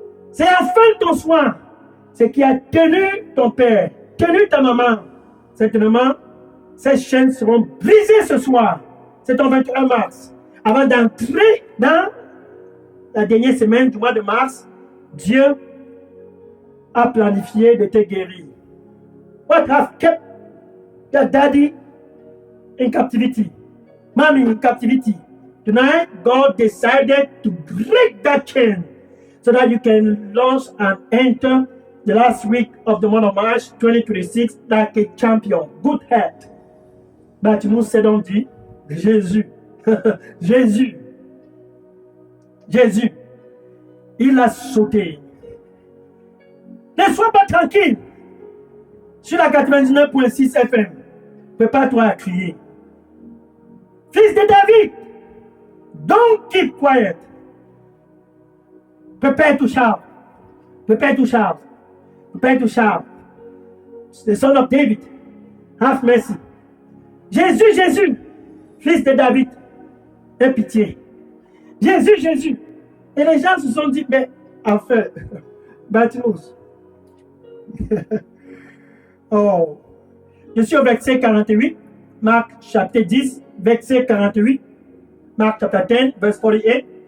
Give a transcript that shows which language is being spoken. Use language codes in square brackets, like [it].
[fr] C'est enfin ton soir. C'est qui a tenu ton père, tenu ta maman. Certainement, ces chaînes seront brisées ce soir. C'est ton 21 mars. Avant d'entrer dans la dernière semaine du mois de mars, Dieu a planifié de te guérir. [en] What has kept your daddy in captivity? Mommy in captivity. Tonight, God decided to break that chain so that you can launch and enter the last week of the month of March 2026 like a champion. Good head. [fr] Bartimaeus s'est donc dit, Jésus, Jésus, Jésus, il a sauté. Ne sois pas tranquille. Sur la 99.6 FM, prépare-toi à crier. Fils de David, [en] don't keep quiet. Prepare to shout. Prepare to shout. Prepare to shout. The son of David, have mercy. [fr] Jésus, Jésus, fils de David, aie pitié. Jésus, Jésus. Et les gens se sont dit, mais enfin, Bartimaeus. Oh. Je suis au verset 48, Marc chapitre 10, verset 48, [en] Mark chapter 10, verse 48.